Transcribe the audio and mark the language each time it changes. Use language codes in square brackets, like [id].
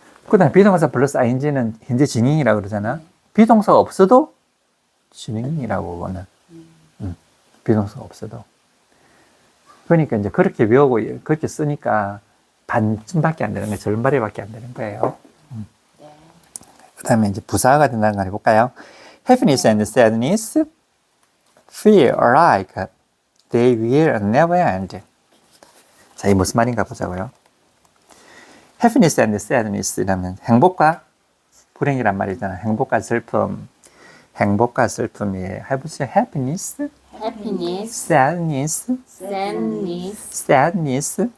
[ko] 그 다음에 비동사 플러스 ing는 현재 진행이라고 그러잖아. 비동사가 없어도 진행이라고, 그거는. 비동사가 없어도. 그러니까 이제 그렇게 외우고 그렇게 쓰니까 반쯤밖에 안 되는 거예요. 절반밖에 안 되는 거예요. 그 다음에 이제 부사가 된다는 걸 해볼까요? [en] Happiness and sadness feel like they will never end. [ko] 자, 이 무슨 말인가 보자고요. [en] Happiness and sadness [ko] 이라면 행복과 불행이란 말이잖아요. 행복과 슬픔. 행복과 슬픔이에요. 해보세요. [en] Happiness, happiness, sadness, sadness, sadness.